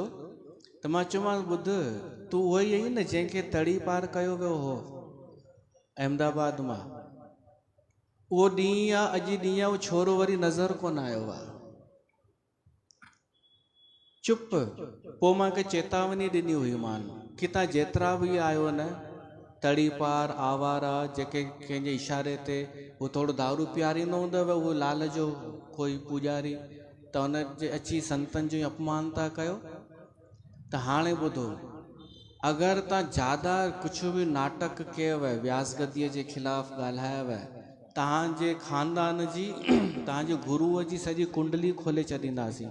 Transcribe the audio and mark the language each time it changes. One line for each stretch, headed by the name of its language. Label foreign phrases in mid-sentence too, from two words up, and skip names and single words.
Sindhi: त मां चयोमांसि, ॿुध, तूं उहो ई आहीं न जंहिंखे तड़ी पार कयो वियो हो अहमदाबाद मां। उहो ॾींहुं आहे, अॼु ॾींहुं आहे, उहो छोरो वरी नज़र कोन आयो आहे। चुप। पोइ मां हिकु चेतावनी ॾिनी हुई मान कि तव्हां जेतिरा बि आयो न, तड़ी पार आवारा, जेके कंहिंजे इशारे ते उहो थोरो दारू पीआरींदो हूंदव, उहो लाल जो कोई पुॼारी, त हुन जे अची संतनि जो अपमान था कयो। त हाणे ॿुधो, अगरि तव्हां ज्यादा कुझु बि नाटक कयव, व्यास गद्दीअ जे खिलाफ़ ॻाल्हायव, तव्हांजे खानदान जी तव्हांजे गुरूअ जी सॼी कुंडली खोले छॾींदासीं।